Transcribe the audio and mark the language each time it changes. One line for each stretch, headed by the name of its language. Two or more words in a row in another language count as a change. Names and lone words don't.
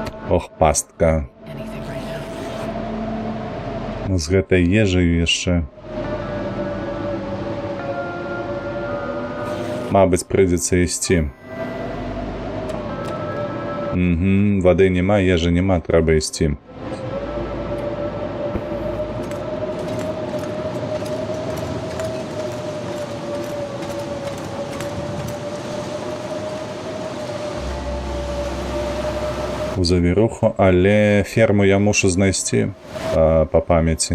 Belarusian: Ох, пастка.
English: anything right now.
Belarusian: Ну, з гэтай ежаю яшчэ. Мабыць, прыйдзецца ісці. Вады няма, ежы няма, трэба ісці. У завіруху, але ферму я мушу знайсці па памяці.